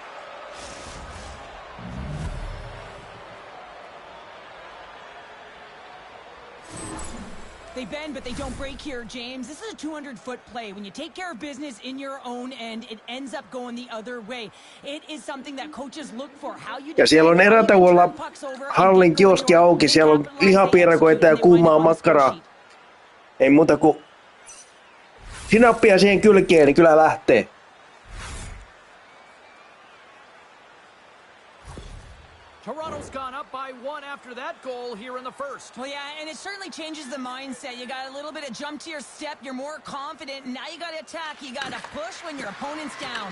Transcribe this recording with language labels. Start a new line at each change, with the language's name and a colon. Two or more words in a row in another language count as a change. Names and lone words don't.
English: They bend, but they don't break here, James. This is a 200-foot play. When you take care of business in your own end, it ends up going the other way. It is something that coaches look for. How you
Finnish: Ja siellä on erätauolla hallin kioski auki. Siellä on lihapiirakoita ja kuumaa makkaraa. Ei muuta kuin sinappia siihen kylkeen, niin kyllä lähtee.
English: Toronto's gone up by one after that goal here in the first. Well, yeah, and it certainly changes the mindset. You got a little bit of jump to your step. You're more confident. Now you got to attack. You got to push when your opponent's down.